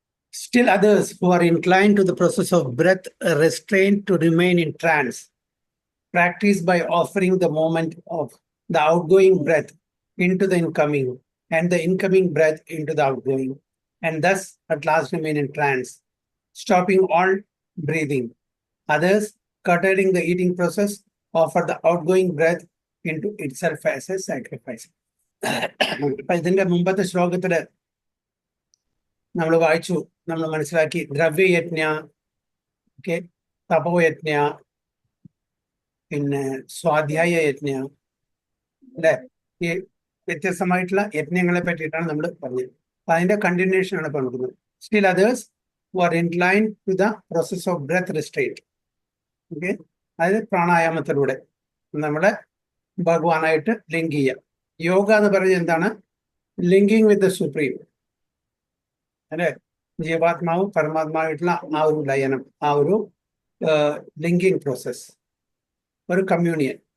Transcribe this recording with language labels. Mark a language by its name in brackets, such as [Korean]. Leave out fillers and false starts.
[English] Still others who are inclined to the process of breath restraint to remain in trance practice by offering the moment of the outgoing breath into the incoming and the incoming breath into the outgoing, and thus at last remain in trance, stopping all breathing. Others, curtailing the eating process, offer the outgoing breath into itself as a sacrifice. [Malayalam] ഇതിന്റെ മുമ്പത്തെ ശ്ലോകത്തില് നമ്മൾ വായിച്ചു, നമ്മൾ മനസ്സിലാക്കി ദ്രവ്യയജ്ഞ okay, തപോയജ്ഞ, പിന്നെ സ്വാധ്യായ യജ്ഞ, അല്ലെ? ഈ വ്യത്യസ്തമായിട്ടുള്ള യജ്ഞങ്ങളെ പറ്റിയിട്ടാണ് നമ്മൾ പറഞ്ഞത്. അപ്പൊ അതിന്റെ കണ്ടിന്യൂഷൻ ആണ് പറഞ്ഞത്. [English] Still others who are inclined to the process of breath restraint. [Malayalam] Okay, അതായത് പ്രാണായാമത്തിലൂടെ നമ്മളെ ഭഗവാനായിട്ട് ലിങ്ക് ചെയ്യാം. യോഗ എന്ന് പറയുന്നത് എന്താണ്? [English] linking with the supreme, [Malayalam] അല്ലെ? ജീവാത്മാവും പരമാത്മാവായിട്ടുള്ള ആ ഒരു ലയനം, ആ ഒരു ലിങ്കിങ് പ്രോസസ്, ഒരു കമ്മ്യൂണിയൻ.